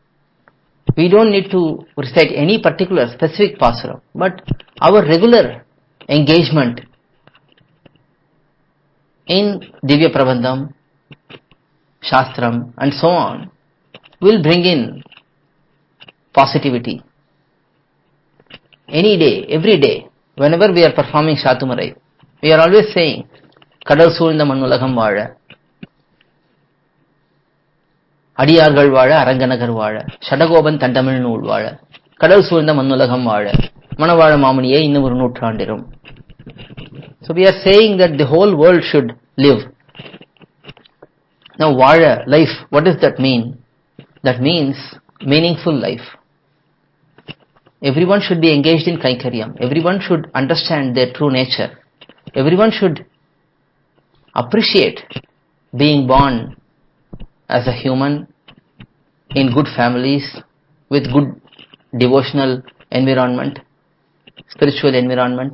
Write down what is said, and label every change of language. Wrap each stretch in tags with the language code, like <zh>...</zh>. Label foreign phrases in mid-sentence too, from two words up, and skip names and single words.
<en>We don't need to recite any particular specific pasaram, but our regular engagement in Divya Prabandham, Shastram and so on will bring in positivity. Any day, every day, whenever we are performing Shatumarai, we are always saying,</en> <ta>கடல் சூழ்ந்த மண்ணுலகம் வாழ அடியார்கள் வாழ அரங்கநகர் வாழ சடகோபன் தண்டமிழ் நூல் வாழ கடல் சூழ்ந்த மண்ணுலகம் வாழ மணவாள மாமுனியே இன்னும் ஒரு நூற்றாண்டிரும்.</ta> <en>So we are saying that the whole world should live. Now Vaazha, life, what does that mean? That means meaningful life. Everyone should be engaged in Kaikaryam. Everyone should understand their true nature. Everyone should appreciate being born as a human in good families with good devotional environment, spiritual environment.</en>